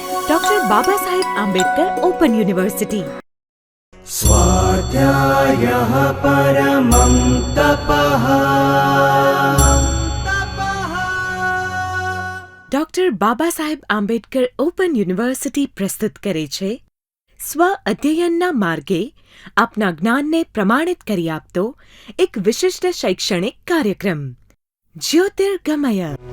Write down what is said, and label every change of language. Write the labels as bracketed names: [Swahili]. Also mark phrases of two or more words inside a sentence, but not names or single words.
[Gujarati] डॉक्टर बाबा साहेब आंबेडकर ओपन यूनिवर्सिटी। [Sanskrit] स्वाध्यायः परमं तपः। [Gujarati] ડોક્ટર બાબા સાહેબ આંબેડકર ઓપન યુનિવર્સિટી પ્રસ્તુત કરે છે સ્વ અધ્યયનના માર્ગે આપના જ્ઞાનને પ્રમાણિત કરી આપતો એક વિશિષ્ટ શૈક્ષણિક કાર્યક્રમ જ્યોતિર્ગમય।